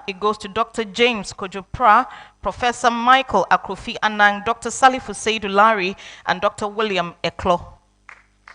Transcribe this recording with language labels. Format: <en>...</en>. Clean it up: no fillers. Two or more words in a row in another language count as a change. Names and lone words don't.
<en>It goes to Dr. James Kojopra, Professor Michael Akrofi Anang, Dr. Salifu Seydulari, and Dr. William Eklo.</en>